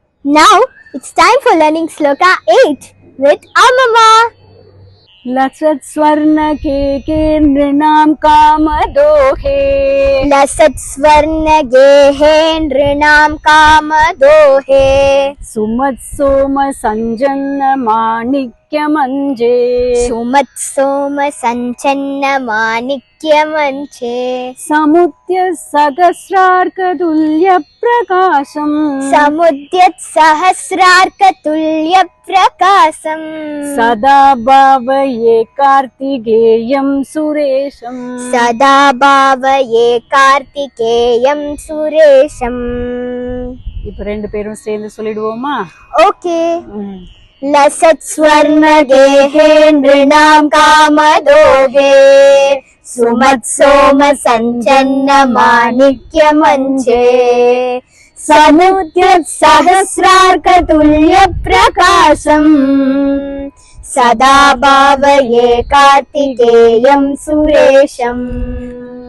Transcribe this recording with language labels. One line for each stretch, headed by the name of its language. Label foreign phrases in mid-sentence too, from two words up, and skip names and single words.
English: Now it's time for learning Sloka 8 with our mama.
Sanskrit: लसत् स्वर्ण के नृणाम कामदोहे लसत् स्वर्ण गेहे नृणाम कामदोहे सुमत् सोम संजन्न माणिक्य मंजे सुमत् सोम संचन्न माणिक्य मंचे समुद्य सहस्रार्क तुल्य प्रकाशम समुद्यत् सहस्रार्क तुल्य प्रकाशम सदा भावये कार्तिकेयं सुरेशम सदा भावये कार्तिकेयं सुरेशम.
Tamil: இப்ப ரெண்டு பேரும் சேர்ந்து சொல்லிடுவோமா? ஓகே.
Sanskrit: लसत् स्वर्ण गेहे नृणाम कामदोहे सुमत् सोम संचन्न माणिक्य मंचे समुद्यत् सहस्रार्क तुल्य प्रकाशम सदा भावये कार्तिकेयं सुरेशम.